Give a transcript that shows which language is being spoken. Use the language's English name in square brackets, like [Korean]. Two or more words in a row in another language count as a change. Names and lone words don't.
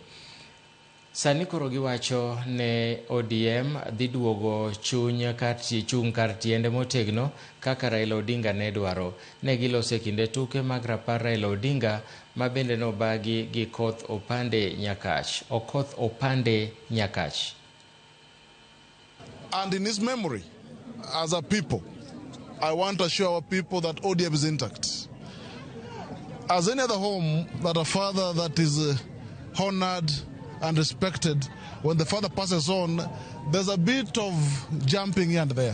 [Luo (Kenya and Tanzania)] Sani koro giwacho ne ODM dhi duogo chung kar tiende motegno kaka Raila Odinga ne dwaro. Ne gilose kinde tuke mag rapar Raila Odinga ma bende nobagi gi Okoth Opande Nyakach. Okoth Opande Nyakach. [English] And in his memory, as a people, I want to assure our people that ODM is intact. As any other home, that a father that is honored and respected, when the father passes on, there's a bit of jumping here and there.